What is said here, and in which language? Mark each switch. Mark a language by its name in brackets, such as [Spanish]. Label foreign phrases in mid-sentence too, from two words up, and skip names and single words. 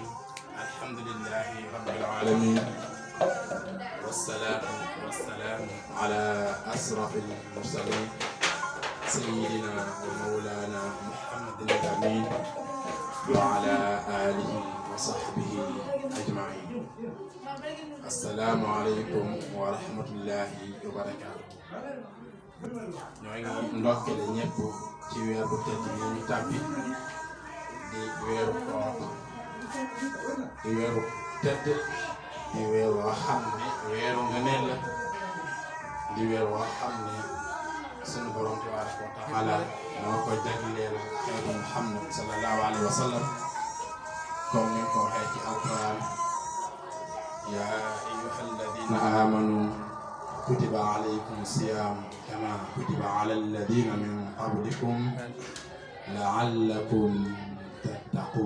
[Arabic] الحمد لله رب العالمين، والصلاة والسلام على أشرف المرسلين سيدنا ومولانا محمد الأمين وعلى آله وصحبه أجمعين. السلام عليكم ورحمة الله وبركاته. [Wolof] ñoo ngi ndokkale ñëpp ci weer bu tedd bi ñu tàbbi di weeru koor, di weeru tedd, di weer woo xam ne weeru ngëneel la, di weer woo xam ne sunu borom [Arabic] تبارك وتعالى [Wolof] moo ko jagleel xeetu Muhammad [Arabic] صلى الله عليه وسلم [Wolof] comme ni ko waxee ci alquran: [Arabic] يا أيها الذين آمنوا كتب عليكم الصيام كما كتب على الذين من قبلكم لعلكم تتقون.